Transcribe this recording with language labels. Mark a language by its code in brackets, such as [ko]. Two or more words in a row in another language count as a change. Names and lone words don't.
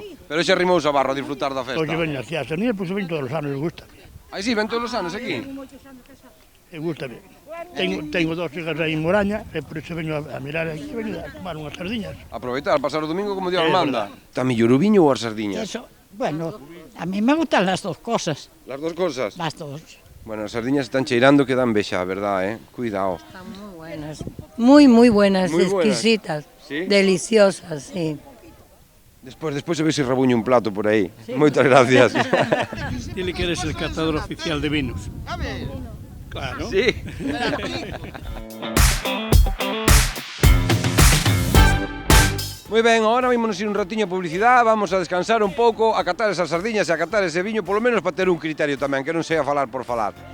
[gl] Pero xe arrimouse a Barro a disfrutar da festa. Hoxe veño aquí a Sardiñas, pois veño todos os anos, me gusta. Aí sí, ven todos os anos aquí? Me gusta. [es] Tengo dos hijas [gl] aí en Moraña, e por iso veño a mirar aquí, veño a tomar unhas sardiñas. Aproveitar, pasar o domingo como Dios manda. Está mellor o viño ou as sardiñas? [es] Eso, bueno, a mí me gustan las dos cosas. Las dos cosas? Las dos. [gl] Bueno, as sardiñas están cheirando que dan vexa, verdad, Cuidado. [es] Están muy buenas. Muy buenas, Muy buenas. exquisitas. ¿Sí? Deliciosas, sí. [gl] Despois a ver se rabuño un plato por aí. Moitas gracias. [es] Dile que eres el catador oficial de vinos. Claro. Sí. [gl] Moi ben, agora vimos ir un ratiño a publicidade, vamos a descansar un pouco, a catar esas sardiñas e a catar ese viño, polo menos para ter un criterio tamén, que non sea falar por falar.